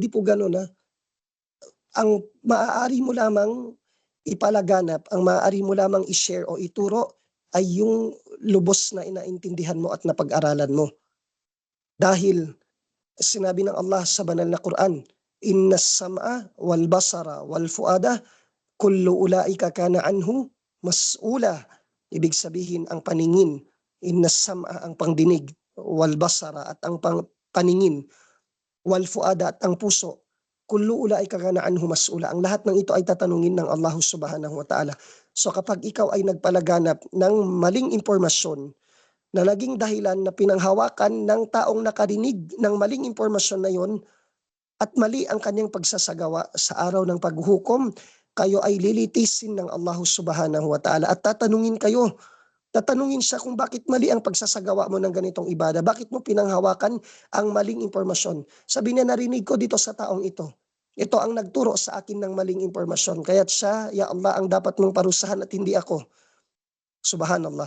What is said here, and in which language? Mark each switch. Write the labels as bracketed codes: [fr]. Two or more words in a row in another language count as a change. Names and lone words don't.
[tl] Hindi po ganun, ha? Ang maaari mo lamang ipalaganap, ang maaari mo lamang i-share o ituro ay yung lubos na inaintindihan mo at napag-aralan mo. Dahil sinabi ng Allah sa banal na Quran, [ar] إن السمع والبصر والفؤاد كل أولئك كان عنه مسؤولا. [tl] Ibig sabihin ang paningin, [ar] إن السمع [tl] ang pangdinig, [ar] والبصر [tl] at ang paningin, [ar] والفؤاد [tl] at ang puso, [ar] كل أولئك كان عنه مسؤولا. [tl] Ang lahat ng ito ay tatanungin ng Allah [ar] سبحانه وتعالى. [tl] So kapag ikaw ay nagpalaganap ng maling impormasyon na naging dahilan na pinanghawakan ng taong nakarinig ng maling impormasyon na yon at mali ang kanyang pagsasagawa sa araw ng paghuhukom, kayo ay lilitisin ng Allah [ar] سبحانه وتعالى [tl] at tatanungin kayo. Tatanungin siya kung bakit mali ang pagsasagawa mo ng ganitong ibada. Bakit mo pinanghawakan ang maling impormasyon? Sabi niya, narinig ko dito sa taong ito. Ito ang nagturo sa akin ng maling impormasyon. Kaya't siya, [ar] يا الله, [tl] ang dapat mong parusahan at hindi ako. Subhanallah.